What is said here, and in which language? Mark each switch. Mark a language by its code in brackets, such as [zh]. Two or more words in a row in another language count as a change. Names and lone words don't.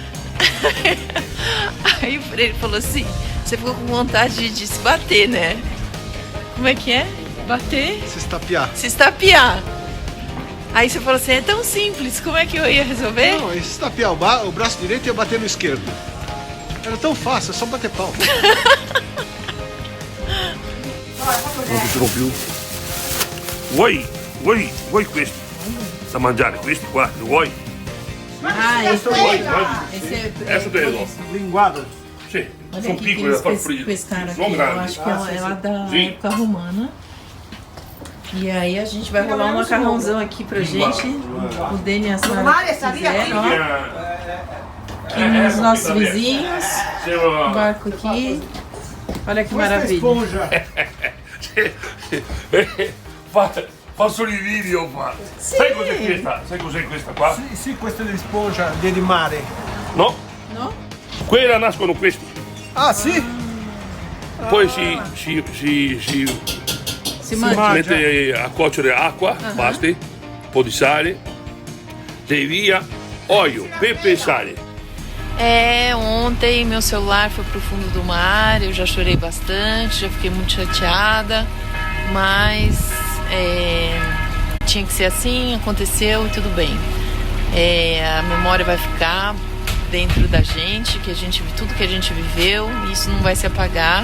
[pt] Aí o Freire falou assim: você ficou com vontade de se bater, né? Como é que é? Bater? Se estapear. Se estapear. Aí você falou assim, é tão simples, como é que eu ia resolver? Não, se estapear o braço direito ia bater no esquerdo. Era tão fácil, é só bater pau. [it] Vuoi questi? Da mangiare, questi qua, li vuoi? [pt] Ah, esse Essa daí, ó. Linguada. Sim, olha são aqui que [it] piccoli da far [pt] eles [it] friggere. [pt] pescaram aqui, [it] Sono [pt] eu [it] grandi. [pt] acho que é lá da Sim. época romana. E aí a gente vai rolar um macarrãozão aqui pra gente. O Deni e a Sara fizeram, ó. Aqui nos nossos vizinhos. O barco aqui. Olha que maravilha. [it] Faccio i video qua. Sai cos'è questa? Sai cos'è questa qua? Sì, questa è l'espongia di mare. No? No? Quella nascono questi. Ah, sì? Poi si mangia. mette a cuocere acqua, basta, un po' di sale, via, olio, pepe e sale. [pt] Ontem meu celular foi pro fundo do mar, eu já chorei bastante, já fiquei muito chateada, mas tinha que ser assim, aconteceu e tudo bem. A memória vai ficar dentro da gente, tudo que a gente viveu, e isso não vai se apagar.